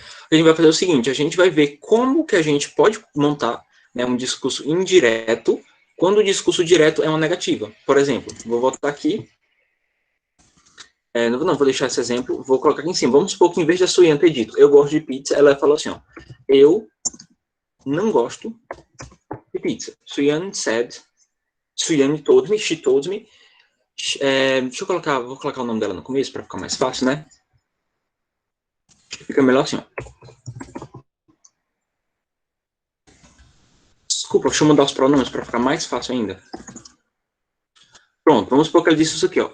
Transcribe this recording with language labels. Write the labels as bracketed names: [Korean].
[Portuguese] A gente vai fazer o seguinte, a gente vai ver como que a gente pode montar, né, um discurso indireto quando o discurso direto é uma negativa. Por exemplo, vou voltar aqui. Não vou deixar esse exemplo. Vou colocar aqui em cima. Vamos supor que em vez da Suyane ter dito, eu gosto de pizza, ela falou assim, ó, eu não gosto de pizza. [English] Suyane told me, she told me. [Portuguese] Deixa eu colocar, vou colocar o nome dela no começo para ficar mais fácil, né? Fica melhor assim, ó. Desculpa, deixa eu mudar os pronomes para ficar mais fácil ainda. Pronto, vamos supor que ele disse isso aqui, ó.